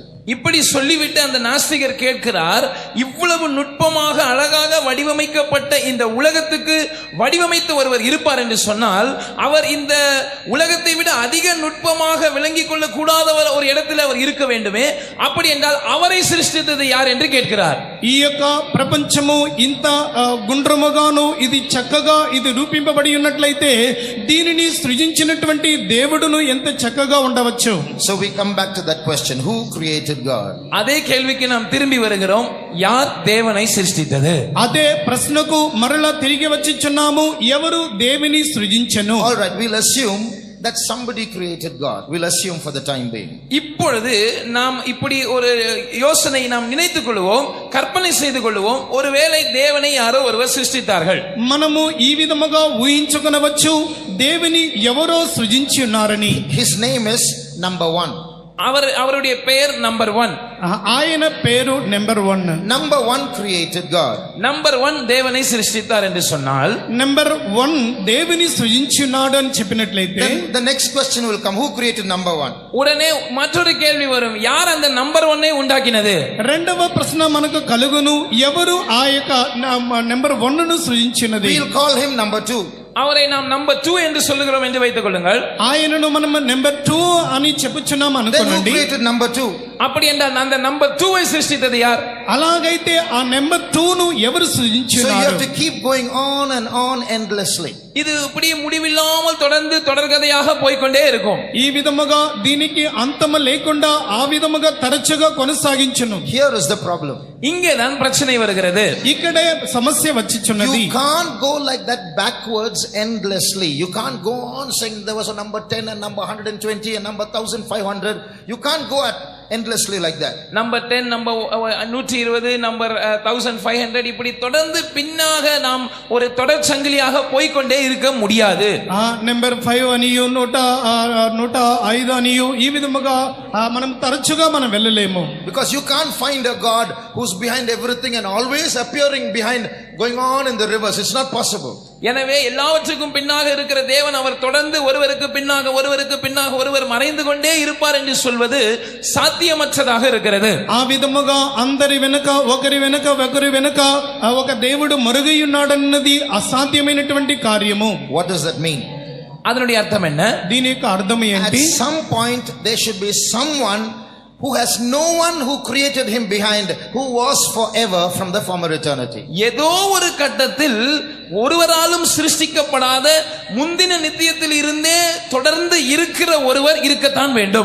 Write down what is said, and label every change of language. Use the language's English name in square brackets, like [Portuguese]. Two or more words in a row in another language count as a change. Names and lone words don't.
[Tamil] இப்படி சொல்லிவிட்டு அந்த நாஸ்திகர் கேட்கிறார், இவ்வளவு நுட்பமாக அழகாக வடிவமைக்கப்பட்ட இந்த உலகத்துக்கு வடிவமைத்து ஒருவர் இருப்பார் என்று சொன்னால், அவர் இந்த உலகத்தை விட அதிக நுட்பமாக விளங்கிக் கொள்ள கூடாதவர் ஒரு இடத்தில் அவர் இருக்க வேண்டுமே. அப்படி என்றால் அவரை சிருஷ்டித்தது யார் என்று கேட்கிறார். [Telugu] ఈ యొక్క ప్రపంచము ఇంత గుండ్రముగాను ఇది చక్కగా ఇది రూపింపబడి ఉన్నట్లయితే దీనిని సృజించినటువంటి దేవుడును ఎంత చక్కగా ఉండవచ్చు. [English] So we come back to that question, who created God? [Tamil] அதே கேள்விக்கு நாம் திரும்பி வருகிறோம், யார் தேவனை சிருஷ்டித்தது? [Telugu] అదే ప్రశ్నకు మరలా తిరిగి వచ్చిచున్నాము, ఎవరు దేవుని సృజించెను. [English] All right, we'll assume that somebody created God. We'll assume for the time being. [Tamil] இப்பொழுது நாம் இப்படி ஒரு யோசனை நாம் நினைத்துக் கொள்வோம், கற்பனை செய்து கொள்வோம், ஒருவேளை தேவனை யாரோ ஒருவர் சிருஷ்டித்தார்கள். [Telugu] మనము ఈ విధముగా ఊహించుకొనవచ్చు, దేవుని ఎవరో సృజించి ఉన్నారని. [English] His name is number 1. [Tamil] அவருடைய பெயர் நம்பர் 1. [Telugu] ఆయన పేరు నెంబర్ 1. [English] Number 1 created God. [Tamil] நம்பர் 1 தேவனை சிருஷ்டித்தார் என்று சொன்னால், [Telugu] నెంబర్ 1 దేవుని సృజించున్నాడు అని చెప్పినట్లయితే [English] Then the next question will come, who created number 1? [Tamil] உடனே மற்றொரு கேள்வி வரும், யார் அந்த நம்பர் 1 உண்டாக்கினது? [Telugu] రెండవ ప్రశ్న మనకు కలుగును, ఎవరు ఆ యొక్క నెంబర్ 1 ను సృజించినది. [English] We'll call him number 2. [Tamil] அவரை நாம் நம்பர் 2 என்று சொல்லுகிறோம் என்று வைத்துக் கொள்ளுங்கள். [Telugu] ఆయనను మనం నెంబర్ 2 అని చెప్పుచున్నాం [English] Then who [Telugu] అనుకోండి. [English] created number 2? [Tamil] அப்படி என்றால் அந்த நம்பர் 2 சிருஷ்டித்தது யார்? [Telugu] అలాగైతే ఆ నెంబర్ 2 ను ఎవరు [English] So you [Telugu] సృజించినారు? [English] have to keep going on and on endlessly. [Tamil] இது இப்படி முடிவில்லாமல் தொடர்ந்து தொடர்கதையாக போய்க்கொண்டே இருக்கும். [Telugu] ఈ విధముగా దీనికి అంతము లేకుండా ఆ విధముగా తరచుగా కొనసాగించును. [English] Here is the problem. [Tamil] இங்கேதான் பிரச்சனை வருகிறது. [Telugu] ఇక్కడే సమస్య వచ్చిచున్నది. [English] You can't go like that backwards endlessly. You can't go on saying there was a number 10 and number 120 and number 1500. You can't go at endlessly like that. [Tamil] நம்பர் 10, நம்பர் 120, நம்பர் 1500 இப்படி தொடர்ந்து பின்னாக நாம் ஒரு தொடர் சங்கிலியாக போய்க்கொண்டே இருக்க முடியாது. [Telugu] నెంబర్ 5 అనియు 105 అనియు ఈ విధముగా మనం తరచుగా మనం వెళ్ళలేము. [English] Because you can't find a God who's behind everything and always appearing behind, going on in the reverse. It's not possible. [Tamil] எனவே எல்லாவற்றுக்கும் பின்னாக இருக்கிற தேவன் அவர் தொடர்ந்து ஒருவருக்கு பின்னாக ஒருவர் மறைந்து கொண்டே இருப்பார் என்று சொல்வது சாத்தியமற்றதாக இருக்கிறது. [Telugu] ఆ విధముగా అందరి వెనుక ఒకరి వెనుక ఒక దేవుడు మరుగుయున్నాడన్నది అసాధ్యమైనటువంటి కార్యము. [English] What does that mean? [Tamil] அதனுடைய அர்த்தம் என்ன? [Telugu] దీని యొక్క అర్థం [English] At [Telugu] ఏంటి? [English] some point there should be someone who has no one who created him behind, who was forever from the former eternity. [Tamil] ஏதோ ஒரு கட்டத்தில் ஒருவராலும் சிருஷ்டிக்கப்படாத முந்தின நித்தியத்தில் இருந்தே தொடர்ந்து இருக்கிற ஒருவர் இருக்கத்தான் வேண்டும்.